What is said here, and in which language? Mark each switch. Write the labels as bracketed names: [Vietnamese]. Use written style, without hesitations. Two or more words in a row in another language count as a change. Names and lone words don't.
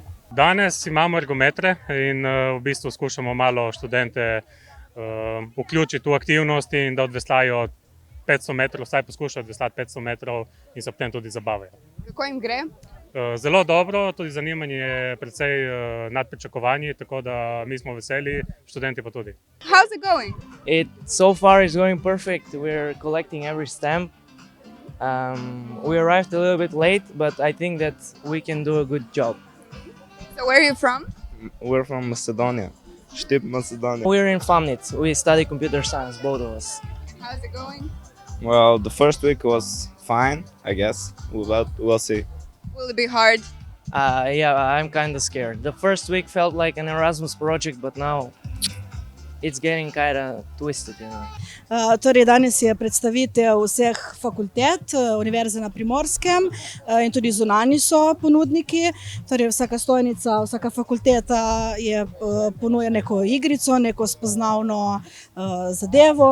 [Slovenian] Danes imamo ergometre in v bistvu skušamo malo študente vključiti v aktivnosti in da odveslajo 500 metrov, vsaj poskušajo odveslati 500 metrov in se potem tudi zabavajo. Kako jim gre? Zelo dobro, tudi zanimanje je precej nad pričakovanji, tako da mi smo veseli, študenti pa tudi. [English] How's it going? So far it's going perfect. We're collecting every stamp. We arrived a little bit late, but I think that we can do a good job. So where are you from? We're from Macedonia. Štip, Macedonia. We're in Famnit. We study computer science, both of us. How's it going? Well, the first week was fine, I guess. We'll see. Will it be hard? Yeah, I'm kind of scared. The first week felt like an Erasmus project, but now it's getting kind of twisted, you know. [Slovenian] Torej, danes je predstavitev vseh fakultet Univerze na Primorskem in tudi zunanji so ponudniki. Torej, vsaka stojnica, vsaka fakulteta ponuja neko igrico, neko spoznavno zadevo.